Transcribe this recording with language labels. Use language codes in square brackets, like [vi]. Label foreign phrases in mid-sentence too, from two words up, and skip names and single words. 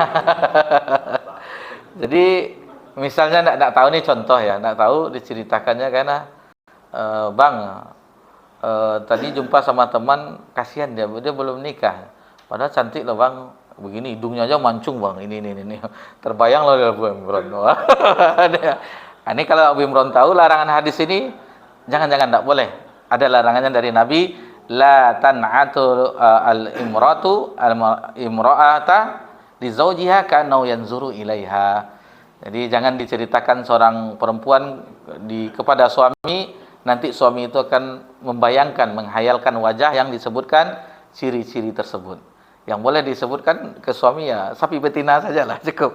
[id] Jadi misalnya nak tahu nih contoh ya, nak tahu diceritakannya karena bang, tadi jumpa sama teman, kasihan dia belum nikah. Padahal cantik loh bang, begini hidungnya aja mancung bang, ini. Terbayang loh Abu Imran. Ini kalau Abu Imran tahu larangan hadis ini, jangan tak boleh. Ada larangannya dari Nabi, [ar] لا تنعت المرأة المرأة لزوجها كأنه ينظر إليها. [id] Jadi jangan diceritakan seorang perempuan kepada suami, nanti suami itu akan membayangkan, menghayalkan wajah yang disebutkan ciri-ciri tersebut. Yang boleh disebutkan ke suami ya sapi betina sajalah, cukup.